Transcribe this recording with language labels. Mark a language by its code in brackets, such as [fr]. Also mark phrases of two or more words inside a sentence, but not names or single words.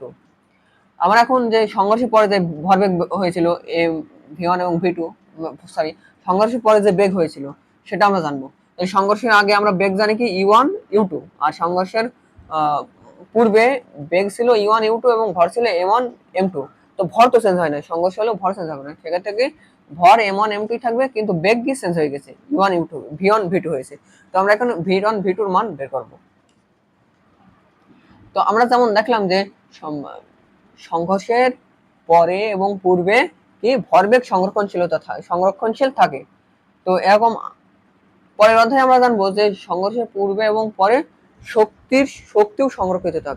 [bn] আমরা এখন যে সংঘর্ষের পরে যে ভরবেগ হয়েছিল v1 এবং v2, সরি সংঘর্ষের পরে যে বেগ হয়েছিল সেটা আমরা জানবো। সংঘর্ষের আগে আমরা বেগ জানি কি u1 u2, আর সংঘর্ষের পূর্বে বেগ ছিল u1 u2 এবং ভর ছিল m1 m2। তো ভর তো চেঞ্জ হয় না, সংঘর্ষ হলেও ভর চেঞ্জ হবে না, সেক্ষেত্রে কি ভর m1 m2 থাকবে, কিন্তু বেগ কি চেঞ্জ হয়ে গেছে, u1 u2 v1 v2 হয়েছে। তো আমরা এখন v1 v2 এর মান বের করব। তো আমরা যেমন দেখলাম যে সংঘর্ষের পরে এবং পূর্বে কি ভরবেগ সংরক্ষণশীল থাকে। তো এরকম পরের অধ্যায়ে আমরা জানবো যে সংঘর্ষের পূর্বে এবং পরে শক্তিও সংরক্ষিত থাকে।